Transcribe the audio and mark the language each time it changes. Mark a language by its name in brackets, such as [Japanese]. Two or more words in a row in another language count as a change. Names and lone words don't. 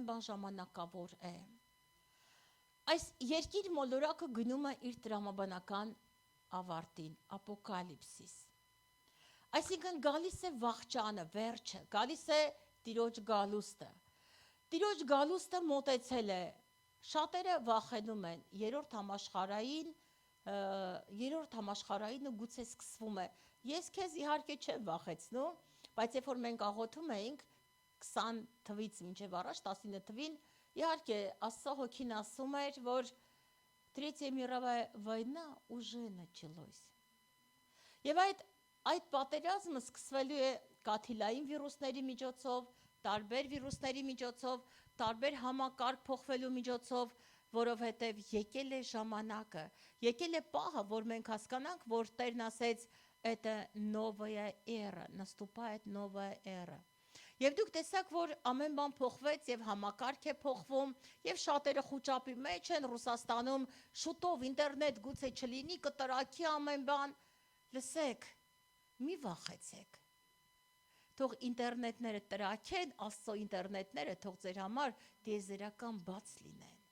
[Armenian] բան ժամանակավոր է։ Այս երկիր մոլորակը գնում է իր տրամաբանական ավարտին, ապոկալիպսիս։ Այսինքն գալիս է վախճանը, վերջը, գալիս է Տիրոջ գալուստը։ Տիրոջ գալուստը մոտեցել է, շատերը վախենում են, երրորդ համաշխարհայինը գուցե սկսվում է։ Ես քեզ իհարկե չեմ վախեցնում, բայց երբ որ մենք աղոթում էինք 20 թվից մինչև առաջ 19 թվին, իհարկե Աստծո հոգին ասում էր, որ [Russian] Третья мировая война уже началась։ [Armenian] Եվ այդ պատերազմը սկսվելու է կաթիլային վիրուսների միջոցով, տարբեր վիրուսների միջոցով, տարբեր համակարգ փոխվելու միջոցով, որովհետև եկել է ժամանակը, եկել է պահը, որ մենք հասկանանք, որ Տերն ասեց, [Russian] это новая эра, наступает новая эра։ [Armenian] Եվ դուք տեսաք, որ ամեն բան փոխվեց եւ համակարգ է փոխվում եւ շատերը խուճապի մեջ են Ռուսաստանում, շուտով ինտերնետ գուցե չլինի, կտրակի ամեն բան։ Լսեք, մի վախեցեք։ Թող ինտերնետները տրակեն, Աստծո ինտերնետները թող ձեր համար դիեզերական բաց լինեն։